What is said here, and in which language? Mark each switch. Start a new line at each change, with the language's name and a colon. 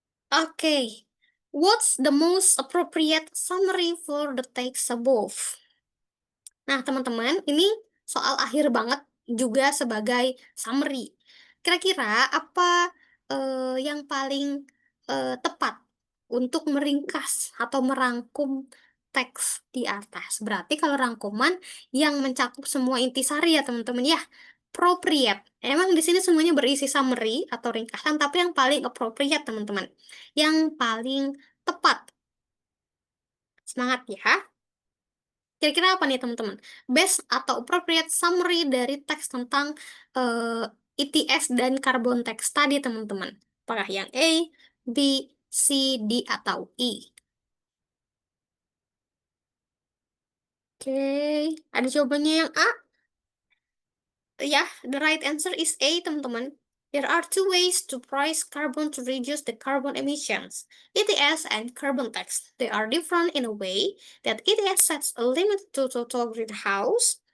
English: Oke, what's the most appropriate summary for the text above?
Indonesian: Nah, teman-teman, ini soal akhir banget juga sebagai summary. Kira-kira apa yang paling tepat untuk meringkas atau merangkum teks di atas? Berarti kalau rangkuman yang mencakup semua intisari ya, teman-teman ya. Appropriate. Emang di sini semuanya berisi summary atau ringkasan, tapi yang paling appropriate, teman-teman. Yang paling tepat. Semangat ya. Kira-kira apa nih teman-teman? Best atau appropriate summary dari teks tentang eh, ETS dan carbon tax tadi teman-teman. Apakah yang A, B, C, D, atau E? Oke, ada jawabannya yang A?
English: Ya, the right answer is A, teman-teman. There are two ways to price carbon to reduce the carbon emissions, ETS and carbon tax. They are different in a way that ETS sets a limit to total greenhouse